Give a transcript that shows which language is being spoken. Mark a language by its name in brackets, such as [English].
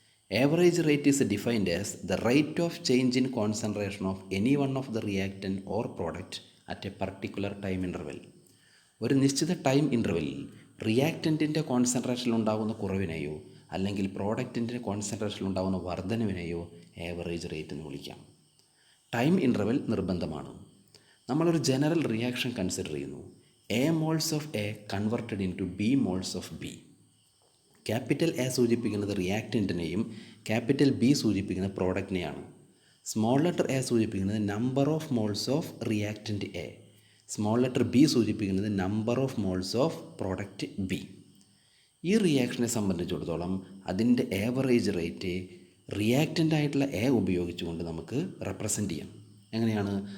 [English] Average rate is defined as the rate of change in concentration of any one of the reactant or product at a particular time interval. [Malayalam] ഒരു നിശ്ചിത time ഇൻ്റർവെല്ലിൽ റിയാക്റ്റൻറ്റിൻ്റെ കോൺസെൻട്രേഷനിൽ ഉണ്ടാകുന്ന കുറവിനെയോ അല്ലെങ്കിൽ പ്രോഡക്റ്റിൻ്റെ കോൺസെൻട്രേഷനിൽ ഉണ്ടാകുന്ന വർധനവിനെയോ average rate എന്ന് വിളിക്കാം. Time interval നിർബന്ധമാണ്. നമ്മളൊരു ജനറൽ റിയാക്ഷൻ കൺസിഡർ ചെയ്യുന്നു. [English] A moles of A converted into B moles of B. [Malayalam] Capital A സൂചിപ്പിക്കുന്നത് റിയാക്റ്റൻറ്റിനെയും ക്യാപിറ്റൽ ബി സൂചിപ്പിക്കുന്നത് പ്രോഡക്റ്റിനെയാണ്. സ്മോൾ ലെറ്റർ എ സൂചിപ്പിക്കുന്നത് [English] Number of moles of reactant A. [Malayalam] Small letter B സൂചിപ്പിക്കുന്നത് [English] Number of moles of product B. [Malayalam] ഈ റിയാക്ഷനെ സംബന്ധിച്ചിടത്തോളം അതിൻ്റെ average rate reactant ആയിട്ടുള്ള A ഉപയോഗിച്ചുകൊണ്ട് നമുക്ക് റെപ്രസെൻ്റ് ചെയ്യാം. എങ്ങനെയാണ്?